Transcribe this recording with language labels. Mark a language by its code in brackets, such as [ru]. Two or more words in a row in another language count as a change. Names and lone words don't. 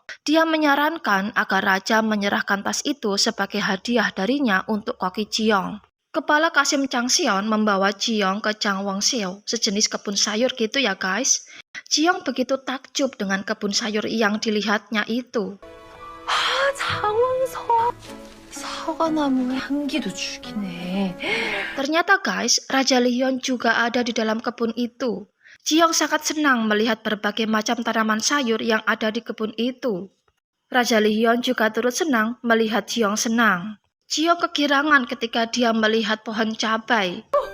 [id] Dia menyarankan agar raja menyerahkan tas itu sebagai hadiah darinya untuk koki Jiyoung. Kepala Kasim Changseon membawa Jiyoung ke Jangwonseo, sejenis kebun sayur gitu ya guys. Jiyoung begitu takjub dengan kebun sayur yang dilihatnya itu. [ko] 장원석. 사과나무 향기도 죽이네. [id] Ternyata guys, Raja Leehyun juga ada di dalam kebun itu. Jiyoung sangat senang melihat berbagai macam tanaman sayur yang ada di kebun itu. Raja Leehyun juga turut senang melihat Jiyoung senang. Jiyoung kegirangan ketika dia melihat pohon cabai.